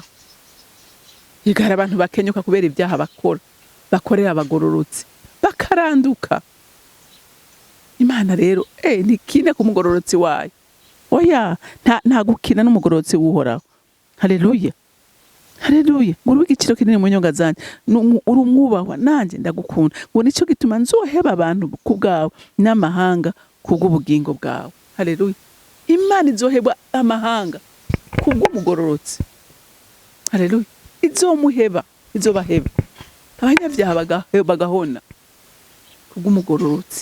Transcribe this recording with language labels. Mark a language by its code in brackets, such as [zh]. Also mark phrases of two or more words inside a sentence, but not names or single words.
[rn] Igara abantu bakenyuka kubera ibyaha bakora, bakorera abagororotsi, bakaranduka. Imana rero ntikine ku mugororotsi wayo. Oya, nta gukina n'umugororotsi w'Uhoraho. Haleluya. Haleluya. Muri w'igiciro kinini mu nyonga zanje, uri umwubahwa, nanje ndagukunda. Ngo nico gituma nzoheba abantu ku bwawe n'amahanga kubw'ubugingo bwawe. Haleluya. Imana izoheba amahanga kubw'umugororotsi. Haleluya. Izomuheba, izobaheba. Abanyabyaha bagahona kubw'umugororotsi.